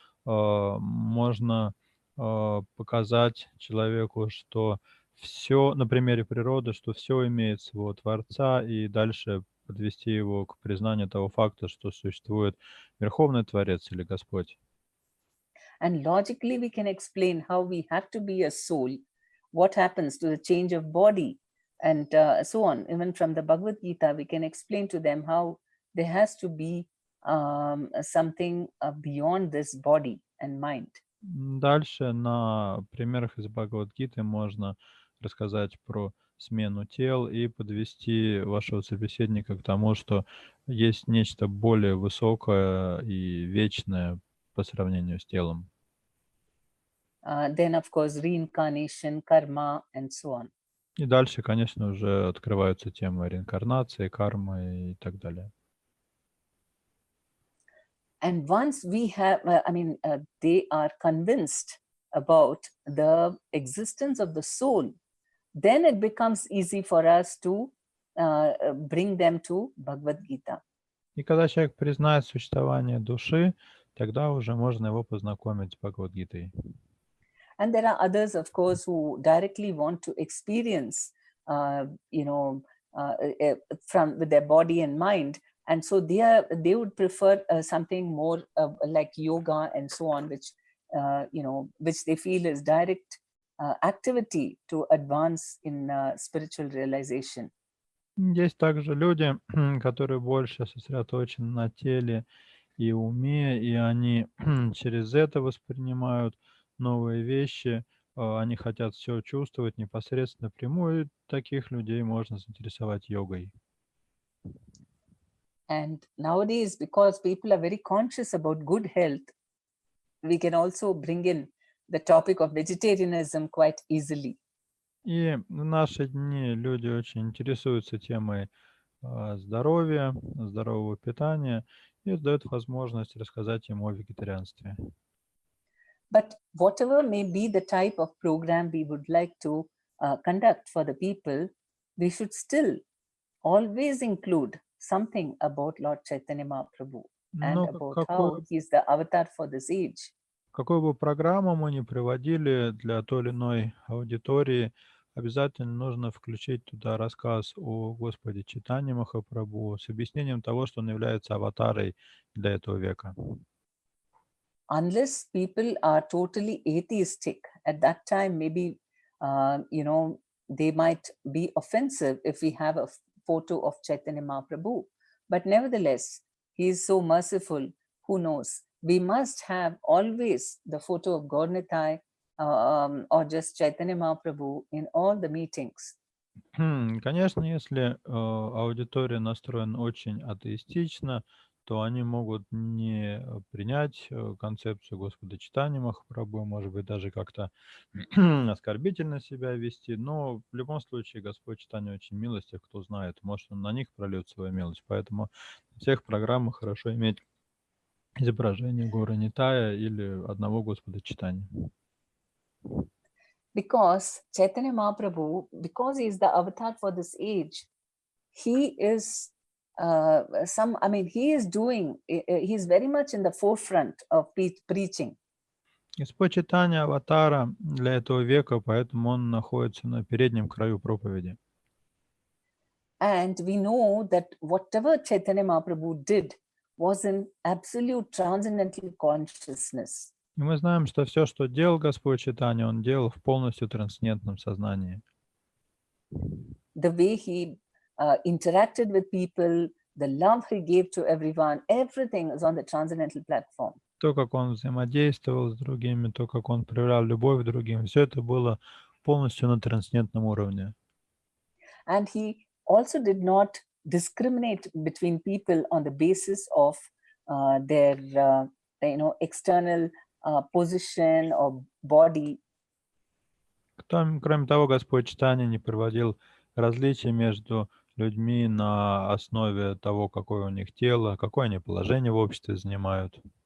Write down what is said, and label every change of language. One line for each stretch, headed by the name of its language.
Russian: Можно показать человеку, что все на примере природы, что все имеет своего Творца, и дальше подвести его к признанию того факта, что существует Верховный Творец или Господь.
English: And logically we can explain how we have to be a soul, what happens to the change of body, and so on. Even from the Bhagavad Gita, we can explain to them how there has to be something beyond this body and mind.
Russian: Дальше на примерах из Бхагавад-гиты можно рассказать про смену тел и подвести вашего собеседника к тому, что есть нечто более высокое и вечное по сравнению с телом.
English: Then, of course, reincarnation, karma, and so on.
Russian: И дальше, конечно, уже открываются темы реинкарнации, кармы и так далее.
English: And once we have, they are convinced about the existence of the soul, then it becomes easy for us to bring them to Bhagavad Gita.
Russian: И когда человек признает существование души, тогда уже можно его познакомить с Бхагавад-гитой.
English: And there are others, of course, who directly want to experience, from with their body and mind. And so they would prefer something more like yoga and so on, which they feel is direct activity to advance in spiritual realization.
Russian: Есть также люди, которые больше сосредоточены на теле и уме, и они через это воспринимают новые вещи, они хотят все чувствовать непосредственно напрямую, и таких людей можно заинтересовать йогой.
English: And nowadays, because people are very conscious about good health, we can also bring in the topic of vegetarianism quite easily.
Russian: И в наши дни люди очень интересуются темой здоровья, здорового питания, и это дает возможность рассказать им о вегетарианстве.
English: But whatever may be the type of program we would like to conduct for the people, we should still always include something about Lord Chaitanya Mahaprabhu and about how he is the avatar for this age.
Russian: Какую бы программу мы ни проводили для той или иной аудитории, обязательно нужно включить туда рассказ о Господе Чайтанье Махапрабху с объяснением того, что он является аватарой для этого века.
English: Unless people are totally atheistic, at that time maybe they might be offensive if we have a photo of Chaitanya Mahaprabhu. But nevertheless, he is so merciful, who knows? We must have always the photo of God Nitai or just Chaitanya Mahaprabhu in all the meetings.
Russian: Конечно, если аудитория настроена очень атеистично, то они могут не принять концепцию Господа Чайтаньи Махапрабху, может быть, даже как-то оскорбительно себя вести, но в любом случае Господь Чайтанья очень милостив, кто знает, может, он на них прольет свою милость, поэтому в всех программах хорошо иметь изображение Гаура Нитая или одного Господа Чайтаньи.
English: Because Chaitanya Mahaprabhu, because he is the avatar for this age, he is he's very much in the forefront of preaching.
Russian: Господь Чайтанья аватара для этого века, поэтому он находится на переднем краю проповеди.
English: And we know that whatever Chaitanya Mahaprabhu did was in absolute transcendental consciousness.
Russian: И мы знаем, что все, что делал Господь Чайтанья, он делал в полностью трансцендентном сознании.
English: The way he interacted with people, the love he gave to everyone, everything is on the transcendental platform.
Russian: То, как он взаимодействовал с другими, то, как он проявлял любовь к другим, все это было полностью на трансцендентном уровне.
English: And he also did not discriminate between people on the basis of their external position or body.
Russian: Кроме того, Господь Чайтанья не проводил различия между людьми на основе того, какое у них тело, какое они положение в обществе занимают.